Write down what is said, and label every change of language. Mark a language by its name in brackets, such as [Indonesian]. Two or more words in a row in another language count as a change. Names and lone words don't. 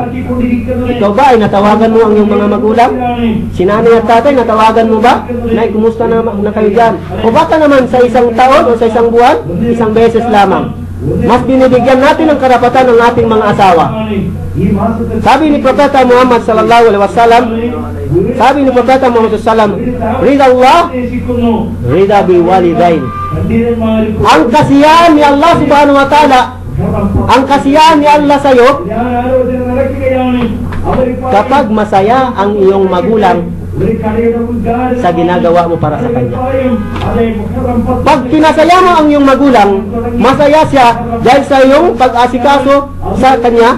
[Filipino] Ikaw ba ay natawagan mo ang iyong mga magulang? Si nanay at tatay, natawagan mo ba? Nay, kumusta na kayo dyan? O baka naman sa isang taon o sa isang buwan, isang beses lamang. Mas binibigyan natin ng karapatan ng ating mga asawa. Sabi ni Propeta Muhammad [Arabic] صلى الله عليه وسلم, [Filipino] sabi ni Propeta Muhammad [Arabic] صلى الله عليه وسلم, رضا الله رضا بالوالدين. [Filipino] Ang kasiyahan ni Allah [Arabic] سبحانه وتعالى, [Filipino] ang kasiyahan ni Allah sa iyo, kapag masaya ang iyong magulang sa ginagawa mo para sa kanya. Pag pinasaya mo ang iyong magulang, masaya siya dahil sa iyong pag-asikaso sa kanya.